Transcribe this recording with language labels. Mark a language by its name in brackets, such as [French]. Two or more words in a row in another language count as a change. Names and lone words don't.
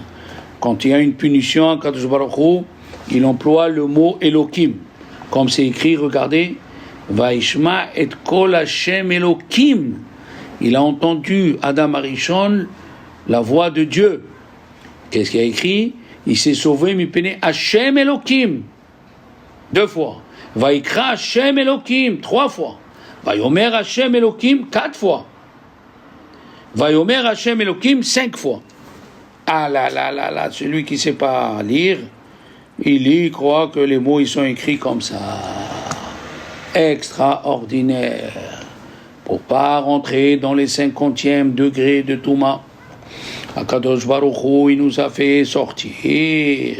[French] Quand il y a une punition à Kadosh Baruch Hu, il emploie le mot Elohim. Comme c'est écrit, regardez, [Hebrew] וישמע את קול השם אלהים. [French] Il a entendu Adam Arishon, la voix de Dieu. Qu'est-ce qu'il a écrit? Il s'est sauvé, [Hebrew] מפני השם אלהים. [French] 2 fois. [Hebrew] ויקרא השם אלהים. [French] 3 fois. [Hebrew] ויאמר השם אלהים. 4 fois. ויאמר השם אלהים. 5 fois. [French] Ah là, celui qui ne sait pas lire, il croit que les mots ils sont écrits comme ça. Extraordinaire. Pour pas rentrer dans les 50e degrés de Touma. Akadosh Baruch Hu, il nous a fait sortir.